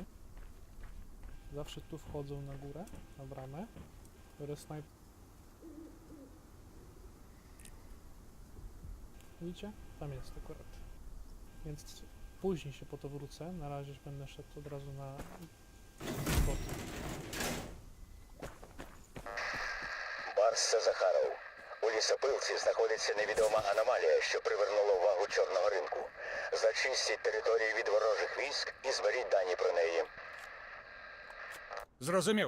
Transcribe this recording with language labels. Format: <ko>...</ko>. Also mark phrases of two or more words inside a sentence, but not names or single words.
<pl>Zawsze tu wchodzą na górę, na bramę. Biorę snajper. Widzicie? Tam jest akurat. Więc później się po to wrócę. Na razie będę szedł od razu na boty.</pl> <uk>Барс, це Захаров. У лісопилці знаходиться невідома аномалія, що привернула увагу чорного ринку. Зачистіть територію від ворожих військ і зберіть дані про неї. Зрозумів.</uk>